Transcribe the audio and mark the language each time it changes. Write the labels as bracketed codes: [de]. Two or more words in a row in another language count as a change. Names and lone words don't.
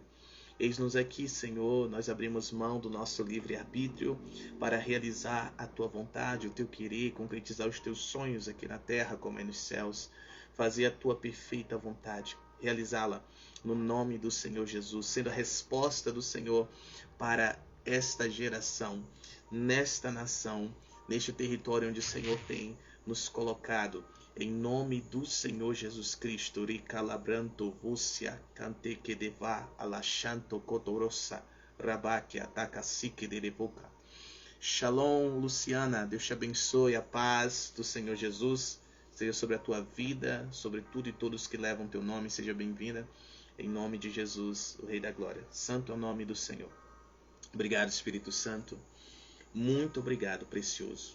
[pt] Eis-nos aqui, Senhor, nós abrimos mão do nosso livre-arbítrio para realizar a Tua vontade, o Teu querer, concretizar os Teus sonhos aqui na terra como é nos céus, fazer a Tua perfeita vontade, realizá-la no nome do Senhor Jesus, sendo a resposta do Senhor para esta geração, nesta nação, neste território onde o Senhor tem nos colocado. Em nome do Senhor Jesus Cristo, Ricalabranto, Vúcia, Cante que deva, Alashanto, Cotorossa, Rabaque, Atacasique de Rebuca. Shalom, Luciana, Deus te abençoe, a paz do Senhor Jesus seja sobre a tua vida, sobre tudo e todos que levam teu nome, seja bem-vinda, em nome de Jesus, o Rei da Glória. Santo é o nome do Senhor. Obrigado, Espírito Santo. Muito obrigado, precioso.